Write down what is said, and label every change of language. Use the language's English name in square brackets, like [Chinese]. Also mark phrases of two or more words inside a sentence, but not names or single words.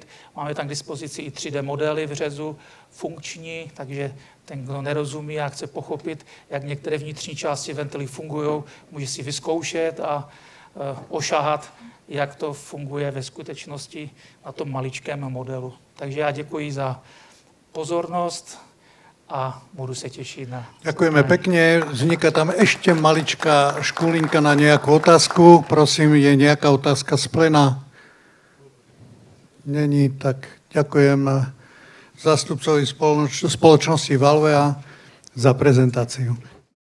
[Czech] Máme tam k dispozici i 3D modely v řezu, funkční, takže ten, kdo nerozumí a chce pochopit, jak některé vnitřní části ventilí fungují, může si vyzkoušet a ošahat, jak to funguje ve skutečnosti na tom maličkém modelu. Takže já děkuji za pozornost a budu se těšit na... [Slovak] Ďakujeme pekne. Vzniká tam ešte maličká škulinka na nejakú otázku. Prosím, je nejaká otázka z plena? Není, tak ďakujem zástupcovi spoločnosti Valvea za prezentáciu.